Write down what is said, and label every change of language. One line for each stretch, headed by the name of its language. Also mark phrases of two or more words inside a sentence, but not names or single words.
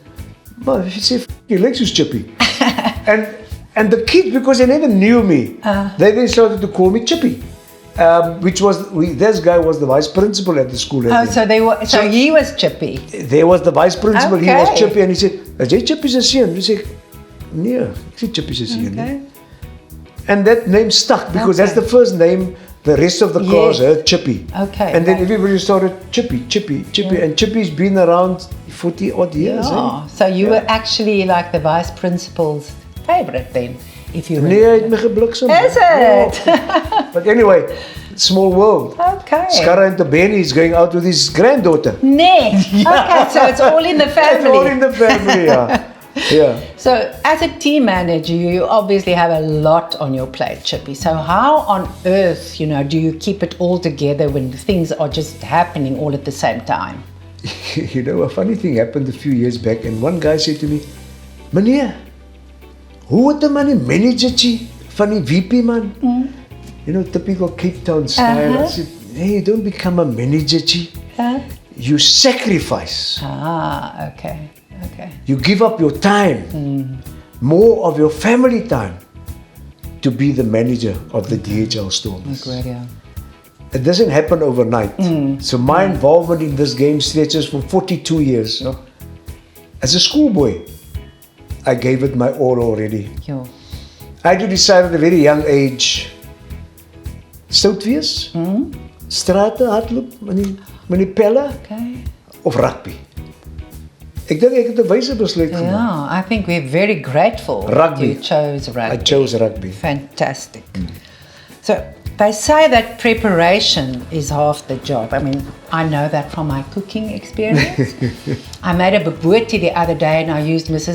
English: But he said, "He likes his Chippie." and the kids, because they never knew me, they started to call me Chippie. This guy was the vice principal at the school. So he was Chippie. There was the vice principal, he was Okay. Chippie, and he said,
Afrikaans: "Is jy Chippie's seun?"
English: I said,
Afrikaans: "Nee, ek is Chippie's seun."
English: Okay. And that name stuck because that's the first name the rest of the class heard, Chippie. Okay. And then everybody started Chippie. And Chippie's been around 40 odd years. Yeah. So you were actually like the vice principal's favourite then, if you
Afrikaans: Nee, hy het my gebliksem.
English: Is it? But anyway, small world. Okay. Skarra and Tabeni is going out with his granddaughter. Nee. Okay, so it's all in the It's all family. in the family, yeah. Yeah. So as a team manager, you obviously have a lot on your plate, Chippie. So how on earth, do you keep it all together when things are just happening all at the same time? A funny thing happened a few years back, and one guy said to me,
Afrikaans: "Meneer, hoe het 'n man 'n managertjie van die VP man?"
English: Typical Cape Town style. I said, "Hey, you don't become a managerjie. You sacrifice. Okay. You give up your time, more of your family time, to be the manager of the DHL Stormers." Great, yeah. It doesn't happen overnight. So my involvement in this game stretches for 42 years. As a schoolboy, I gave it my all already. Yo. I had to decide at a very young age,
Afrikaans: stout wees, strate hardloop met die pelle,
English: Okay.
Afrikaans: of rugby. Ek dink ek het 'n wyse besluit gemaak.
English: Yeah, I think we're very grateful Rugby. you chose rugby. I chose rugby. Fantastic. So they say that preparation is half the job. I mean, I know that from my cooking experience. I made a bobotie the other day and I used Mrs.